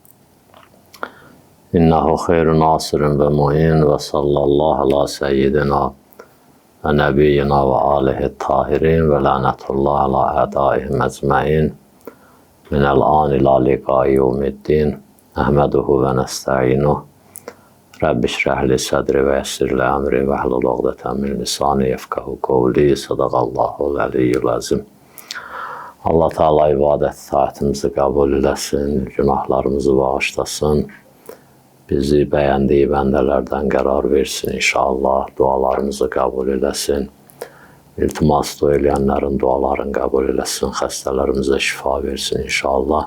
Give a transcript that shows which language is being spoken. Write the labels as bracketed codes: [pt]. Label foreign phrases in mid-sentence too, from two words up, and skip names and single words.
[ar] إنه خير ناصر ومعين وصلى الله على سيدنا ونبينا وآله الطاهرين ولعنة الله على أعدائهم أجمعين من الآن إلى لقاء يوم الدين. أحمده ونستعينه. رب اشرح لي صدري ويسر لي أمري واحلل عقدة من لساني يفقهوا قولي. صدق الله العلي العظيم. [az] Allah Teala ibadət saatimizi qəbul eləsin, günahlarımızı bağışlasın, bizi bəyəndiyi bəndələrdən qərar versin inşallah, dualarımızı qəbul eləsin, iltimas dua eləyənlərin dualarını qəbul eləsin, xəstələrimizə şifa versin inşallah.